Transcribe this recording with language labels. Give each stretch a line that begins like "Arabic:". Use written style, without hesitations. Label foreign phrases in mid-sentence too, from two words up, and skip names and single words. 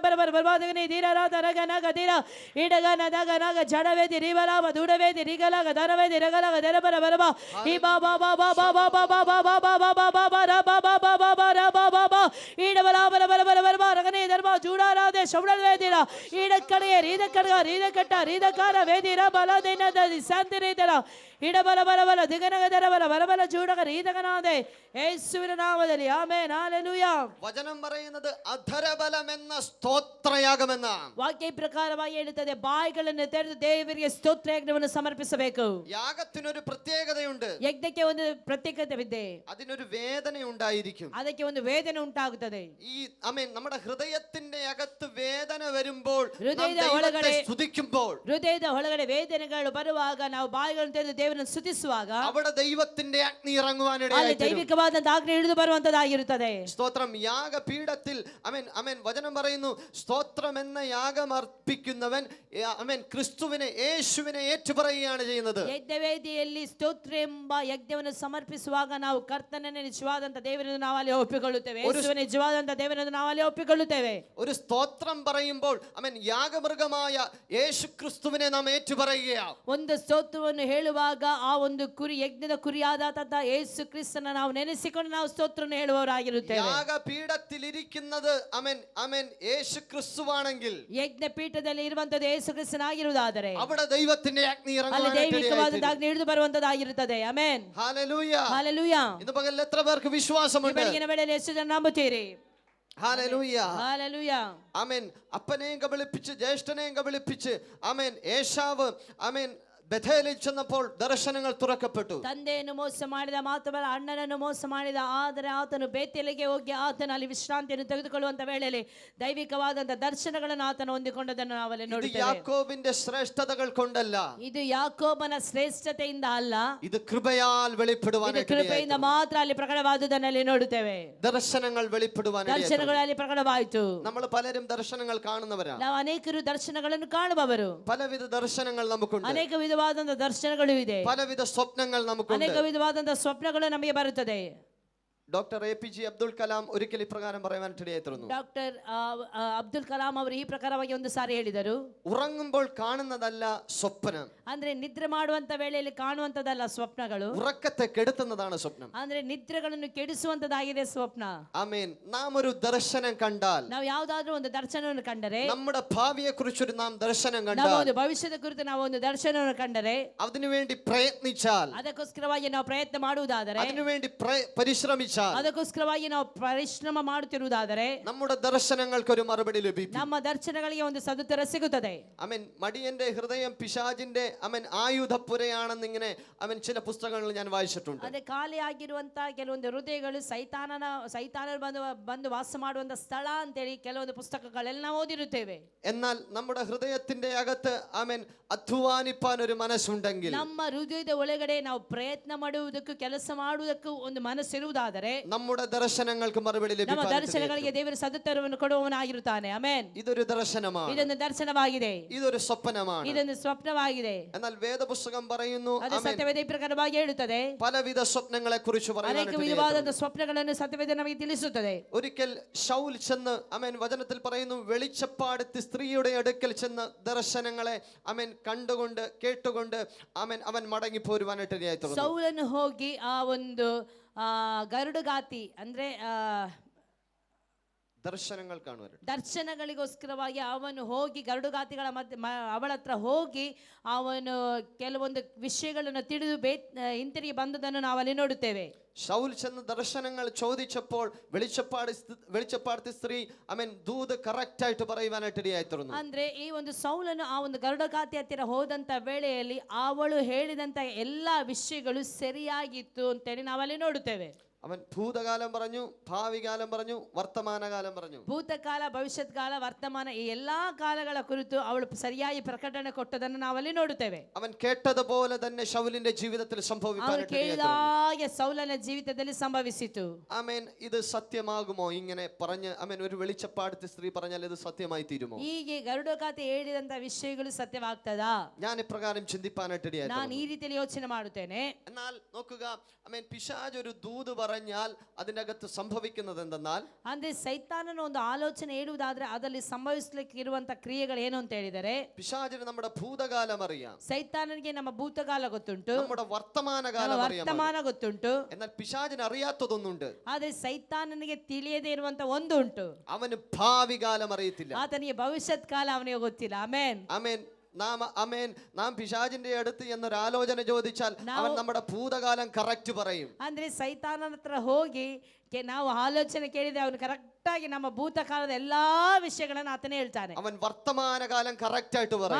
Malayalam: ಬರಬರ ಬರಬಾ ಜಗನಿ ದೀನರಾದ ರಗ ನಗ ದೀರ ಈಡಗ ನದಗ ನಗ ಜಡವೇದಿ ರೀಬಲಾಮ ದೂಡವೇದಿ ರೀಗಲಾಗ ದನವೇದಿ ರಗಲಾಗ ದರಬರ ಬರಬಾ ಈ ಬಾಬಾ ಬಾಬಾ ಬಾಬಾ ಬಾಬಾ ಬಾಬಾ ಬಾಬಾ ಬಾಬಾ ಬಾಬಾ ಬಾಬಾ ಈಡಬಲ ಬರ ಬರ ಬರ ಬರ ರಗನೇ ದರ್ಬಾ ಜೂಡಾರಾಧೆ ಶೌಡಲ್ ವೇದಿರ ಈಡಕ್ಕಡೆಯ ರೀದಕಡಗ ರೀದಕಟ್ಟ ರೀದಕಾರ ವೇದಿರ ಬಲದಿನದ ಶಾಂತಿ ರೀದರ ಇಡಬಲ ಬಲ ಬಲ ದಿಗನಗ ದರ ಬಲ ಬಲಬಲ ಜೂಡಗ ರೀದಕನಾದೆ യേശുവിന്റെ നാമത്തിൽ ആമേൻ ഹല്ലേലൂയ. വചനം പറയുന്നത് അധരബലം എന്ന സ്തോത്രയാഗമെന്ന
Kannada: ವಾಕ್ಯ ಪ್ರಕಾರವಾಗಿ ಹೇಳುತ್ತದೆ, ಬಾಯಿಗಳನ್ನು ತೆರೆದು ದೇವರಿಗೆ ಸ್ತೋತ್ರಯಜ್ಞವನ್ನು ಸಮರ್ಪಿಸಬೇಕು.
Malayalam: യാഗത്തിനൊരു പ്രത്യേകതയുണ്ട്.
Kannada: ಯಜ್ಞಕ್ಕೆ ಒಂದು ಪ್ರತ್ಯೇಕತೆ ಇದೆ.
Malayalam: അതിനൊരു വേദന ഉണ്ടായിരിക്കും.
Kannada: ಅದಕ್ಕೆ ಒಂದು ವೇದನೆ ಉಂಟಾಗುತ್ತದೆ.
Malayalam: ഈ ആമേൻ നമ്മുടെ ഹൃദയത്തിന്റെ അകത്ത് വേദന വരുമ്പോൾ
Kannada: ഹൃദയದ
Malayalam: നാം
Kannada: ಒಳಗಡೆ
Malayalam: ദൈവത്തെ സ്തുതിക്കുമ്പോൾ
Kannada: ಹೃದಯದ ಒಳಗಡೆ ವೇದನೆಗಳು ಬರುವಾಗ ನಾವು ಬಾಯಿಗಳನ್ನು ತೆರೆದು ದೇವರನ್ನು ಸ್ತುತಿಸುವಾಗ
Malayalam: അവിടെ ദൈവത്തിന്റെ അഗ്നി
Kannada: ಅಲ್ಲಿ
Malayalam: ഇറങ്ങുവാനിടയായി.
Kannada: ದೈವಿಕವಾದಂತಹ ಆಜ್ಞೆ ಇಳಿದು ಬರುವಂತದ್ದಾಗಿರುತ್ತದೆ.
Malayalam: സ്തോത്രം. യാഗപീഠത്തിൽ ആമേൻ ആമേൻ വചനം പറയുന്നു, സ്തോത്രം എന്ന യാഗം അർപ്പിക്കുന്നവൻ ആമേൻ ക്രിസ്തുവിനെ യേശുവിനെ ഏറ്റുപറയുകയാണ് ചെയ്യുന്നത്.
Kannada: ಯಜ್ಞವೇದಿಯಲ್ಲಿ ಸ್ತೋತ್ರ ಎಂಬ ಯಜ್ಞವನ್ನು ಸಮರ್ಪಿಸುವಾಗ ನಾವು ಕರ್ತನನ್ನೇ ನಿಜವಾದಂತ ದೇವರನ್ನು ನಾವು ಅಲ್ಲಿ ಒಪ್ಪಿಕೊಳ್ಳುತ್ತೇವೆ. ಯೇಸುವಿನ ನಿಜವಾದಂತ ದೇವರನ್ನು ನಾವು ಅಲ್ಲಿ ಒಪ್ಪಿಕೊಳ್ಳುತ್ತೇವೆ.
Malayalam: ഒരു സ്തോത്രം പറയുമ്പോൾ ആമേൻ യാഗമൃഗമായ യേശു ക്രിസ്തുവിനെ നാം ഏറ്റുപറയുകയാണ്.
Kannada: ಒಂದು ಸ್ತೋತ್ರವನ್ನು ಹೇಳುವಾಗ ಆ ಒಂದು ಕುರಿ ಯಜ್ಞದ ಕುರಿಯಾದಂತಹ ಯೇಸು ಕ್ರಿಸ್ತನ ನಾವು ನೆನೆಸಿಕೊಂಡು ನಾವು ಸ್ತೋತ್ರವನ್ನು ಹೇಳುವವರಾಗಿರುತ್ತೇವೆ.
Malayalam: യാഗപീഠത്തിൽ ഇരിക്കുന്നത് ആമേൻ ആമേൻ യേശു ക്രിസ്തുവാണെങ്കിൽ,
Kannada: ಯಜ್ಞ ಪೀಠದಲ್ಲಿ ಇರುವಂತದ್ದು ಯೇಸು ಕ್ರಿಸ್ತನಾಗಿರುವುದಾದರೆ
Malayalam: അവിടെ ദൈവത്തിന്റെ അഗ്നി
Kannada: ಅಲ್ಲಿ ದೈವಿಕವಾದ
Malayalam: ഇറങ്ങുവാനിടയായി.
Kannada: ಆಜ್ಞೆ ಇಳಿದು ಬರುವಂತದ್ದಾಗಿರುತ್ತದೆ. ಆಮೆನ್.
Malayalam: ഹല്ലേലൂയ.
Kannada: ಹಲ್ಲೆಲೂಯಾ.
Malayalam: ഇന്ന് പകൽ എത്ര പേർക്ക് വിശ്വാസമുണ്ട്?
Kannada: ಬೆಳಗಿನ ವೇಳೆಯಲ್ಲಿ ಎಷ್ಟು ಜನ ನಂಬುತ್ತೀರಿ?
Malayalam: ഹല്ലേലൂയ.
Kannada: ഹല്ലേലൂಯಾ.
Malayalam: ആമേൻ. അപ്പനെയും കബളിപ്പിച്ച് ജ്യേഷ്ഠനെയും കബളിപ്പിച്ച് ആമേൻ ഏശാവ് ആമേൻ ബഥേലിൽ ചെന്നപ്പോൾ ദർശനങ്ങൾ തുറക്കപ്പെട്ടു.
Kannada: ತಂದೆಯನ್ನು ಮೋಸ ಮಾಡಿದ ಮಾತ್ರವಲ್ಲ, ಅಣ್ಣನನ್ನು ಮೋಸ ಮಾಡಿದ. ಆದರೆ ಆತನು ಬೇತೇಲಿಗೆ ಹೋಗಿ ಆತನ ಅಲ್ಲಿ ವಿಶ್ರಾಂತಿಯನ್ನು ತೆಗೆದುಕೊಳ್ಳುವಂತ ವೇಳೆಯಲ್ಲಿ ದೈವಿಕವಾದಂತ ದರ್ಶನಗಳನ್ನು ಆತನು ಹೊಂದಿಕೊಂಡದನ್ನು ನಾವಲ್ಲಿ
Malayalam: ഇത്
Kannada: ನೋಡುತ್ತೇವೆ.
Malayalam: യാക്കോബിന്റെ ശ്രേഷ്ഠതകൾ കൊണ്ടല്ല,
Kannada: ಇದು ಯಾಕೋಬನ ಶ್ರೇಷ್ಠತೆಯಿಂದ ಅಲ್ಲ,
Malayalam: ഇത് കൃപയാൽ
Kannada: ಇದು
Malayalam: വെളിപ്പെടുവാനായിട്ട്
Kannada: ಕೃಪೆಯಿಂದ ಮಾತ್ರ ಅಲ್ಲಿ ಪ್ರಕಟವಾದುದನ್ನಲ್ಲಿ ನೋಡುತ್ತೇವೆ.
Malayalam: ദർശനങ്ങൾ വെളിപ്പെടുവാനായിട്ട്.
Kannada: ದರ್ಶನಗಳು ಅಲ್ಲಿ ಪ್ರಕಟವಾಯಿತು.
Malayalam: നമ്മൾ പലരും ദർശനങ്ങൾ കാണുന്നവരാണ്.
Kannada: ನಾವು ಅನೇಕರು ದರ್ಶನಗಳನ್ನು ಕಾಣುವವರು.
Malayalam: പലവിധ ദർശനങ്ങൾ നമുക്കുണ്ട്.
Kannada: ಅನೇಕ ವಿಧವಾದಂತಹ ದರ್ಶನಗಳು ಇದೆ.
Malayalam: പലവിധ സ്വപ്നങ്ങൾ നമുക്കുണ്ട്.
Kannada: ಅನೇಕ ವಿಧವಾದಂತಹ ಸ್ವಪ್ನಗಳು ನಮಗೆ ಬರುತ್ತದೆ.
Malayalam: ഡോക്ടർ APJ അബ്ദുൽ കലാം ഒരിക്കൽ ഇപ്രകാരം പറയാനായിട്ടിടയായി തീർന്നു.
Kannada: ಡಾಕ್ಟರ್ ಅಬ್ದುಲ್ ಕಲಾಂ ಅವರು ಈ ಪ್ರಕಾರವಾಗಿ ಒಂದು ಸಾರಿ ಹೇಳಿದರು,
Malayalam: ഉറങ്ങുമ്പോൾ കാണുന്നതല്ല സ്വപ്നം,
Kannada: ಅಂದ್ರೆ ನಿದ್ರೆ ಮಾಡುವಂತ ವೇಳೆಯಲ್ಲಿ ಕಾಣುವಂತದಲ್ಲ ಸ್ವಪ್ನಗಳು,
Malayalam: ഉറക്കത്തെ കെടുത്തുന്നതാണ് സ്വപ്നം.
Kannada: ಅಂದ್ರೆ ನಿದ್ರೆಗಳನ್ನು ಕೆಡಿಸುವಂತದಾಗಿದೆ ಸ್ವಪ್ನ.
Malayalam: ആമേൻ. നാം ഒരു ദർശനം കണ്ടാൽ,
Kannada: ನಾವು ಯಾವ್ದಾದ್ರೂ ಒಂದು ದರ್ಶನವನ್ನು ಕಂಡರೆ,
Malayalam: നമ്മുടെ ഭാവിയെ കുറിച്ചൊരു നാം ദർശനം
Kannada: ನಾವು
Malayalam: കണ്ടാൽ,
Kannada: ಒಂದು ಭವಿಷ್ಯದ ಕುರಿತು ನಾವು ಒಂದು ದರ್ಶನವನ್ನು ಕಂಡರೆ,
Malayalam: അതിനുവേണ്ടി പ്രയത്നിച്ചാൽ,
Kannada: ಅದಕ್ಕೋಸ್ಕರವಾಗಿ ನಾವು ಪ್ರಯತ್ನ ಮಾಡುವುದಾದರೆ,
Malayalam: അതിനുവേണ്ടി പരിശ്രമിച്ചാൽ,
Kannada: ಅದಕ್ಕೋಸ್ಕರವಾಗಿ ನಾವು ಪರಿಶ್ರಮ ಮಾಡುತ್ತಿರುವುದಾದರೆ
Malayalam: നമ്മുടെ ദർശനങ്ങൾക്കൊരു മറുപടി ലഭിക്കും.
Kannada: ನಮ್ಮ ದರ್ಶನಗಳಿಗೆ ಒಂದು ಸದುತ್ತರ ಸಿಗುತ್ತದೆ.
Malayalam: ആമേൻ. മടിയന്റെ ഹൃദയം പിശാചിന്റെ ആമേൻ ആയുധപ്പുരയാണെന്നിങ്ങനെ ആമേൻ ചില പുസ്തകങ്ങൾ ഞാൻ വായിച്ചിട്ടുണ്ട്.
Kannada: ಅದೇ ಖಾಲಿ ಆಗಿರುವಂತಹ ಕೆಲವೊಂದು ಹೃದಯಗಳು ಸೈತಾನರು ಬಂದು ವಾಸ ಮಾಡುವಂತ ಸ್ಥಳ ಅಂತೇಳಿ ಕೆಲವೊಂದು ಪುಸ್ತಕಗಳೆಲ್ಲ ನಾವು ಓದಿರುತ್ತೇವೆ.
Malayalam: എന്നാൽ നമ്മുടെ ഹൃദയത്തിന്റെ അകത്ത് ആമേൻ അധ്വാനിപ്പാൻ ഒരു മനസ്സുണ്ടെങ്കിൽ,
Kannada: ನಮ್ಮ ಹೃದಯದ ಒಳಗಡೆ ನಾವು ಪ್ರಯತ್ನ ಮಾಡುವುದಕ್ಕೂ ಕೆಲಸ ಮಾಡುವುದಕ್ಕೂ ಒಂದು ಮನಸ್ಸಿರುವುದಾದರೆ
Malayalam: നമ്മുടെ ദർശനങ്ങൾക്ക് മറുപടി
Kannada: ನಮ್ಮ
Malayalam: ലഭിക്കും.
Kannada: ದರ್ಶನಗಳಿಗೆ ದೇವರ ಸದುತ್ತರವನ್ನು ಕೊಡುವವನಾಗಿರುತ್ತಾನೆ. ಆಮೆನ್.
Malayalam: ഇതൊരു ദർശനമാണ്,
Kannada: ಇದೊಂದು ದರ್ಶನವಾಗಿದೆ,
Malayalam: ഇതൊരു സ്വപ്നമാണ്.
Kannada: ಇದೊಂದು ಸ್ವಪ್ನವಾಗಿದೆ.
Malayalam: എന്നാൽ വേദപുസ്തകം പറയുന്നു,
Kannada: ಅದು ಸತ್ಯವೇದ ಈ ಪ್ರಕಾರವಾಗಿ ಹೇಳುತ್ತದೆ.
Malayalam: പലവിധ സ്വപ്നങ്ങളെ കുറിച്ച്
Kannada: ಅನೇಕ ವಿಧವಾದ ಸ್ವಪ್ನಗಳನ್ನು ಸತ್ಯವೇದ ನಮಗೆ ತಿಳಿಸುತ್ತದೆ.
Malayalam: ഒരിക്കൽ ശൗൽ ചെന്ന് ആമേൻ വചനത്തിൽ പറയുന്നു, വെളിച്ചപ്പാടത്ത് സ്ത്രീയുടെ അടുക്കൽ ചെന്ന് ദർശനങ്ങളെ ആമേൻ കണ്ടുകൊണ്ട് കേട്ടുകൊണ്ട് ആമേൻ അവൻ മടങ്ങി പോരുവാനായിട്ട് ഇടയായി തീർന്നു.
Kannada: ಸೌಲನು ಹೋಗಿ ಆ ಒಂದು ಗರುಡುಗಾತಿ ಅಂದ್ರೆ
Malayalam: ദർശനങ്ങൾ കാണുവാൻ,
Kannada: ದರ್ಶನಗಳಿಗೋಸ್ಕರವಾಗಿ ಅವನು ಹೋಗಿ ಗರುಡುಗಾತಿಗಳ ಅವಳ ಹತ್ರ ಹೋಗಿ ಅವನು ಕೆಲವೊಂದು ವಿಷಯಗಳನ್ನು ತಿಳಿದು ಹಿಂತಿರುಗಿ ಬಂದದನ್ನು ನಾವು ಅಲ್ಲಿ ನೋಡುತ್ತೇವೆ.
Malayalam: ശൗൽ ചെന്ന് ദർശനങ്ങൾ ചോദിച്ചപ്പോൾ വെളിച്ചപ്പാടത്തെ സ്ത്രീ ആമേൻ ദൂത് കറക്റ്റ് ആയിട്ട് പറയുവാനായിട്ട് ഇടയായി തീർന്നു.
Kannada: ಅಂದ್ರೆ ಈ ಒಂದು ಸೌಲನು ಆ ಒಂದು ಗರುಡಗಾತಿ ಹತ್ತಿರ ಹೋದಂತ ವೇಳೆಯಲ್ಲಿ ಅವಳು ಹೇಳಿದಂತ ಎಲ್ಲಾ ವಿಷಯಗಳು ಸರಿಯಾಗಿತ್ತು ಅಂತೇಳಿ ನಾವಲ್ಲಿ ನೋಡುತ್ತೇವೆ.
Malayalam: അവൻ ഭൂതകാലം പറഞ്ഞു, ഭാവി കാലം പറഞ്ഞു, വർത്തമാനകാലം പറഞ്ഞു.
Kannada: ಭೂತಕಾಲ, ಭವಿಷ್ಯತ್ ಕಾಲ, ವರ್ತಮಾನ ಈ ಎಲ್ಲಾ ಕಾಲಗಳ ಕುರಿತು ಅವಳು ಸರಿಯಾಗಿ ಪ್ರಕಟಣೆ ಕೊಟ್ಟದನ್ನು ನಾವಲ್ಲಿ ನೋಡುತ್ತೇವೆ.
Malayalam: അവൻ കേട്ടതുപോലെ തന്നെ ശൗലിന്റെ ജീവിതത്തിൽ സംഭവിക്കാനായിട്ട് ഇടയായി തീർന്നു.
Kannada: ಕೇಳಿದಾಗೆ ಸೌಲನ ಜೀವಿತದಲ್ಲಿ ಸಂಭವಿಸಿತು.
Malayalam: ആമേൻ. ഇത് സത്യമാകുമോ? ഇങ്ങനെ പറഞ്ഞ് ആമേൻ ഒരു വെളിച്ചപ്പാടത്തെ സ്ത്രീ പറഞ്ഞാൽ ഇത് സത്യമായി തീരുമോ?
Kannada: ಹೀಗೆ ಗರುಡಗಾತಿ ಹೇಳಿದಂತ ವಿಷಯಗಳು ಸತ್ಯವಾಗ್ತದಾ?
Malayalam: ഞാൻ ഇപ്രകാരം ചിന്തിപ്പാനായിട്ട് ഇടയായി
Kannada: ನಾನು
Malayalam: തീർന്നു.
Kannada: ಈ ರೀತಿಯಲ್ಲಿ ಯೋಚನೆ ಮಾಡುತ್ತೇನೆ.
Malayalam: എന്നാൽ നോക്കുക, ആമേൻ, പിശാച് ഒരു ദൂത് പറഞ്ഞാൽ അതിനകത്ത് സംഭവിക്കുന്നത് എന്തെന്നാൽ,
Kannada: ಅಂದ್ರೆ ಸೈತಾನನ ಒಂದು ಆಲೋಚನೆ ಹೇಳುವುದಾದ್ರೆ ಅದರಲ್ಲಿ ಸಂಭವಿಸಲಿಕ್ಕೆ ಇರುವಂತ ಕ್ರಿಯೆಗಳು ಏನು ಅಂತ ಹೇಳಿದರೆ,
Malayalam: പിശാചിന് നമ്മുടെ ഭൂതകാലം അറിയാം,
Kannada: ಸೈತಾನನಿಗೆ ನಮ್ಮ ಭೂತಕಾಲ ಗೊತ್ತುಂಟು,
Malayalam: നമ്മുടെ വർത്തമാനകാലം അറിയാം.
Kannada: ವರ್ತಮಾನ ಗೊತ್ತುಂಟು.
Malayalam: എന്നാൽ പിശാചിന് അറിയാത്തതൊന്നുണ്ട്,
Kannada: ಆದ್ರೆ ಸೈತಾನನಿಗೆ ತಿಳಿಯದೇ ಇರುವಂತ ಒಂದು ಉಂಟು.
Malayalam: അവന് ഭാവി കാലം അറിയത്തില്ല.
Kannada: ಆತನಿಗೆ ಭವಿಷ್ಯತ್ ಕಾಲ ಅವನಿಗೆ ಗೊತ್ತಿಲ್ಲ. ಆಮೆನ್.
Malayalam: ആമേൻ. നാം പിശാചിന്റെ അടുത്ത് എന്നൊരു ആലോചന ചോദിച്ചാൽ അവൻ നമ്മുടെ ഭൂതകാലം കറക്റ്റ് പറയും.
Kannada: ಅಂದ್ರೆ ಸೈತಾನನ ಹತ್ರ ಹೋಗಿ ನಾವು ಆಲೋಚನೆ ಕೇಳಿದ್ರೆ ಅವನು ಕರೆಕ್ಟ್ ಕರೆಕ್ಟಾಗಿ ನಮ್ಮ ಭೂತಕಾಲದ ಎಲ್ಲಾ ವಿಷಯಗಳನ್ನು ಆತನೇ ಹೇಳ್ತಾನೆ.
Malayalam: അവൻ വർത്തമാനകാലം കറക്റ്റ് ആയിട്ട് പറയും.